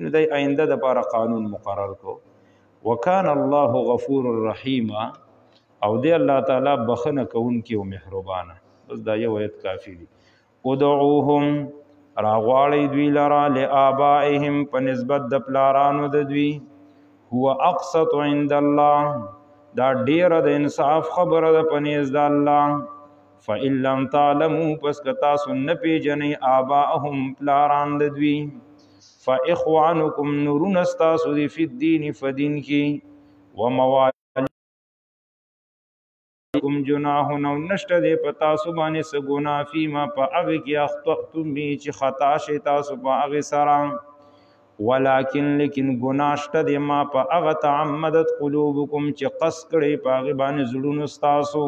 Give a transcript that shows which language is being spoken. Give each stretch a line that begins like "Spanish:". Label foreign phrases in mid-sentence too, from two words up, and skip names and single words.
Pashto: نو دی آینده دپاره قانون مقرر کو.
Arabic: وکان الله غفور الرحیم،
Pashto: او دی الله تعالی بخنه کوونکی او مهربانه. بس دا یو آیت کافی دی. ادعوهم، راغواړئ دوی لره، لآبائهم، په نسبت د پلارانو د دوی،
Arabic: هو اقسط عند الله،
Pashto: دا ډیره د انصاف خبره ده په نزد د الله.
Arabic: فإن لم تعلموا،
Pashto: پس که تاسو نه پیژنئ آباءهم پلاران د دوی، فإخوانکم، نورونه ستاسو دي،
Arabic: فی الدین،
Pashto: فدین کې،
Arabic: وموالیکم جناح،
Pashto: او نشته دی په تاسو باندې څه ګناه فیما په هغې کې
Arabic: اخطأتم به
Pashto: چې خطا شئ تاسو په هغې سره، ولکن لیکن ګناه شته دی ما په هغه
Arabic: تعمدت قلوبکم
Pashto: چې قصد کړئ په هغې باندې زړونو ستاسو.